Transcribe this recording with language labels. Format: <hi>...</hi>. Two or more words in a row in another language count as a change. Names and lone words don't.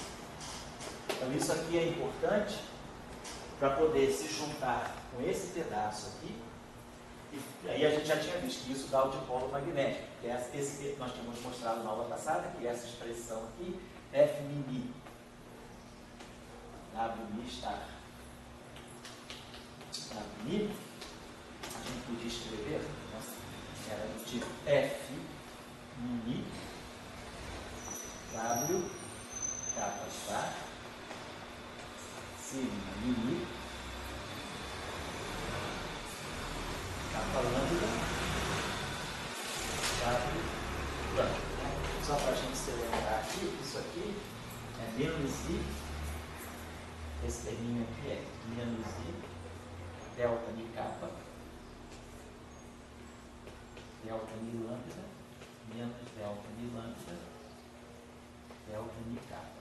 <pt>Então, isso aqui é importante para poder se juntar com esse pedaço aqui E aí a gente já tinha visto que isso dá o dipolo magnético, que é esse que nós tínhamos mostrado na aula passada, que é essa expressão aqui, F', W' star. W', a gente podia escrever, era do tipo F', W, kappa star, sigma mini, kappa lambda, W lambda. Só para a gente se lembrar aqui, isso aqui é menos I, esse terminho aqui é menos I, delta de kappa, delta de lambda, menos delta de lambda, delta de kappa.</pt>